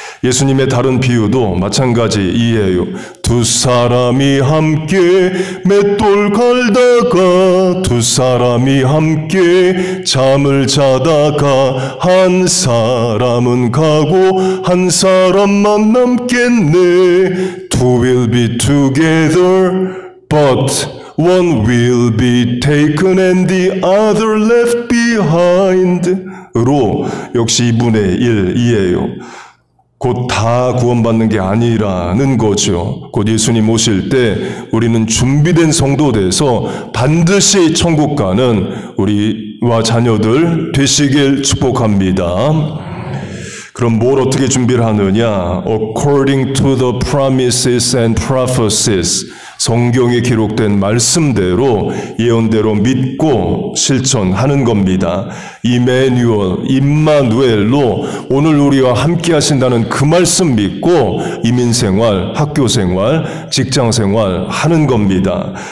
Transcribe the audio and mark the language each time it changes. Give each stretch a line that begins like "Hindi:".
Korean: 예수님의 다른 비유도 마찬가지이에요. 두 사람이 함께 맷돌 갈다가 두 사람이 함께 잠을 자다가 한 사람은 가고 한 사람만 남겠네.
English: Two will be together, but one will be taken and the other left behind.
Korean: 로 역시 2분의 1이에요. 곧 다 구원받는 게 아니라는 거죠. 곧 예수님 오실 때 우리는 준비된 성도 돼서 반드시 천국 가는 우리와 자녀들 되시길 축복합니다. 그럼 뭘 어떻게 준비를 하느냐?
English: According to the promises and prophecies.
Korean: 성경에 기록된 말씀대로 예언대로 믿고 실천하는 겁니다. 이메뉴얼, 임마누엘로 오늘 우리와 함께 하신다는 그 말씀 믿고 이민생활, 학교생활, 직장생활 하는 겁니다.